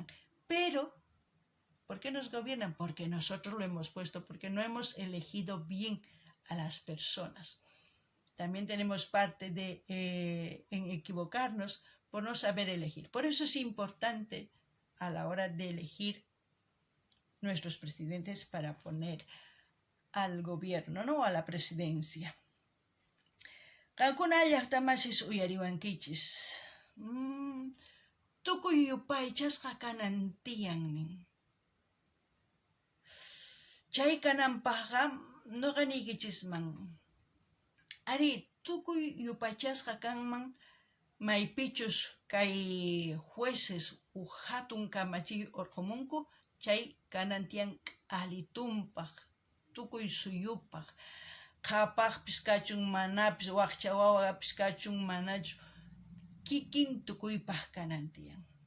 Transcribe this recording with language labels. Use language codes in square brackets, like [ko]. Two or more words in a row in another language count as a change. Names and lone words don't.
[es] Pero ¿por qué nos gobiernan? Porque nosotros lo hemos puesto, porque no hemos elegido bien a las personas. También tenemos parte en equivocarnos por no saber elegir. Por eso es importante a la hora de elegir nuestros presidentes para poner al gobierno, ¿no? A la presidencia. [qu] Kankuna llaqtamasis uyariwankichis. Tukuy yupaychasqa kanan tiyannin. Chay kananpaqqa nuqanikichisman. Ari, tukuy yupachasqa kanman maypichus kay jueces hatun kamachiy orqomunku chay kanantiyan k'alitumpaq tukuy suyupaq qhapaqpis kachun manapis waqcha wawapis kachun manachu kikin tukuypaq kanantiyan